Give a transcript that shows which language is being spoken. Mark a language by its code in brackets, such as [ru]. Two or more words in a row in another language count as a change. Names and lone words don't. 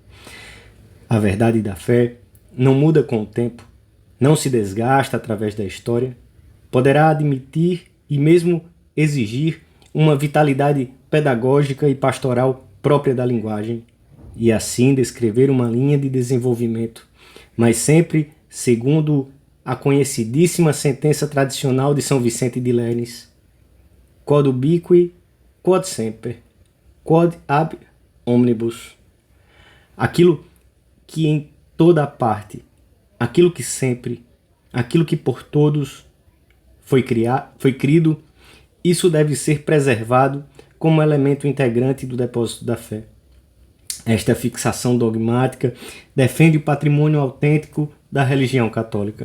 [pt] A verdade da fé não muda com o tempo, não se desgasta através da história, poderá admitir e mesmo exigir uma vitalidade pedagógica e pastoral própria da linguagem, e assim descrever uma linha de desenvolvimento, mas sempre segundo a conhecidíssima sentença tradicional de São Vicente de Lernes: [la] quod ubiqui, quod semper, quod ab omnibus. [pt] Aquilo que em toda parte, aquilo que sempre, aquilo que por todos foi crido, isso deve ser preservado como elemento integrante do depósito da fé. Esta fixação dogmática defende o patrimônio autêntico da religião católica.